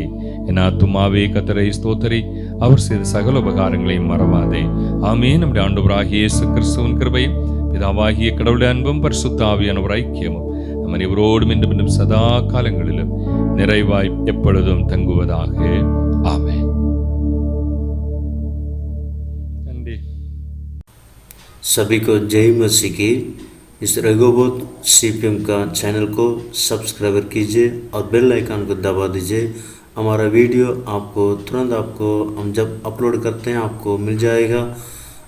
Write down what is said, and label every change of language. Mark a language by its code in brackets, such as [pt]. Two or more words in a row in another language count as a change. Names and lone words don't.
[ta] என் ஆத்துமாவே கர்த்தரை ஸ்தோத்திரி, அவர் செய்த சகல உபகாரங்களையும் மறவாதே. ஆமீன். நம்முடைய ஆண்டவராகிய இயேசு கிறிஸ்துவின் கிருபையும் பிதாவாகிய கடவுளுடைய அன்பும் பரிசுத்த ஆவியானவர் ஐக்கியமும் நம் அனைவரோடும் இன்றும் இன்னும் சதா காலங்களிலும் நிறைவாய் எப்பொழுதும் தங்குவதாக. ஆமென். [hi] सभी को जय मसीह की। इस रघुबोध CPM का चैनल को सब्सक्राइब कीजिए और [en] bell icon [hi] को दबा दीजिए। हमारा वीडियो तुरंत हम जब अपलोड करते हैं आपको मिल जाएगा।